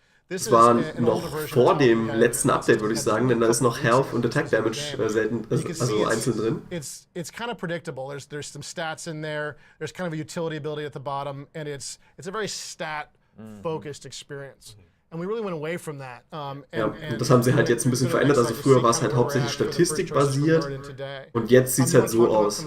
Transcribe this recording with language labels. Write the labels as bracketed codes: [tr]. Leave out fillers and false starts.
[de] Das war noch vor dem letzten Update, würde ich sagen, denn da ist noch Health und Attack Damage also einzeln drin. [en] It's kind of predictable. There's some stats in there. There's kind of a utility ability at the bottom, and it's a very stat-focused experience. And we really went away from that. [de] Ja, und das haben sie halt jetzt ein bisschen verändert. Also früher war es halt hauptsächlich statistikbasiert und jetzt sieht es halt so aus.